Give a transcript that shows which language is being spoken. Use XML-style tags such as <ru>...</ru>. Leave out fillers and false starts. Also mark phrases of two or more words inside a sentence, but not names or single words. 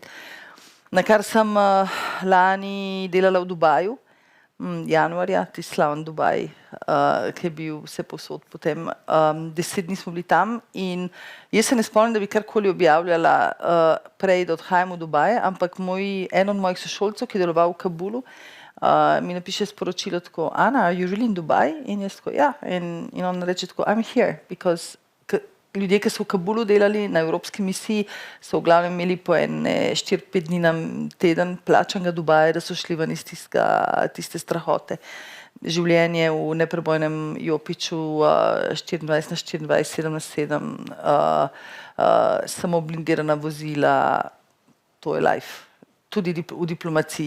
<sl>Na kar sem lani delala v Dubaju, januarja, tisti slaven Dubaj, ki je bil vse povsod potem. 10 dni smo bili tam in jaz se ne spomnim, da bi karkoli objavljala prej, da odhajam v Dubaj, ampak en od mojih sošolcev, ki je deloval v Kabulu, mi napiše sporočilo tako, Ana,</sl> <en>are you really in Dubai?</en> <sl>In jaz tako, ja. In on reče tako,</sl> <en>I'm here, because</en> <sl>ljudje, ki so v Kabulu delali na evropski misiji, so v glavnem imeli po 4-5 dni na teden plačanega Dubaja, da so šli ven iz tiste strahote. Življenje v neprebojnem jopiču 24/24, 7/7, samo blindirana vozila, to je life, tudi v diplomaciji.</sl>